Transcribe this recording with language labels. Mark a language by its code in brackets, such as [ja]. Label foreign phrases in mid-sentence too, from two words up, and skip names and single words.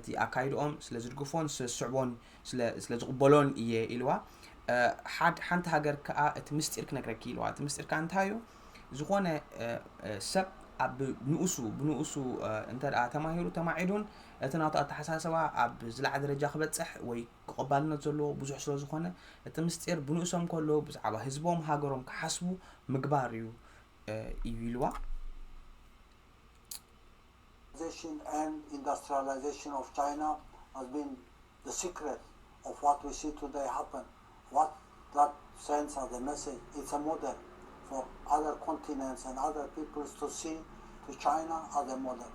[ti] ኣካይድኦም ስለ ዝድግፎን ስዕቦን ስለ ዝቕበሎን እየ ኢልዋ ሓንቲ ሃገር ከዓ እቲ ምስጢር ክነግረኪ ኢልዋ እቲ ምስጢር ከዓ እንታይ እዩ ዝኾነ ሰብ ኣብ ብንኡሱ እንተደኣ ተማሂሩ ተማዒዱን እቲ ናቱ ኣተሓሳስባ ኣብ ዝለዓለ ደረጃ ክበፅሕ ወይ ክቕባልነት ዘለዎ ብዙሕ ስለ ዝኾነ እቲ ምስጢር ብንኡሶም ከሎ ብዛዕባ ህዝቦም ሃገሮም ክሓስቡ ምግባር እዩ ኢልዋ [en] and industrialization of China has been the secret of what we see today happen. What that sends as a message, it's a model for other continents and other peoples to see to China as a model.